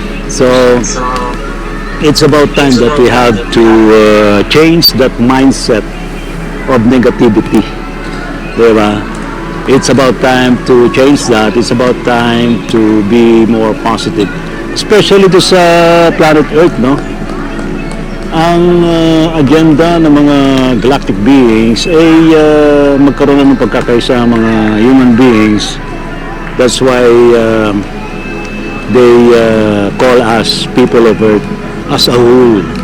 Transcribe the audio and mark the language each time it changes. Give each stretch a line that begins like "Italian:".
English: So it's about time that we have to change that mindset of negativity. Diba? It's about time to change that. It's about time to be more positive. Especially to
Filipino: sa planet Earth, Ang agenda ng mga galactic beings ay magkaroon ng pagkakaisa mga human beings.
English: That's why they call us people of Earth as a whole.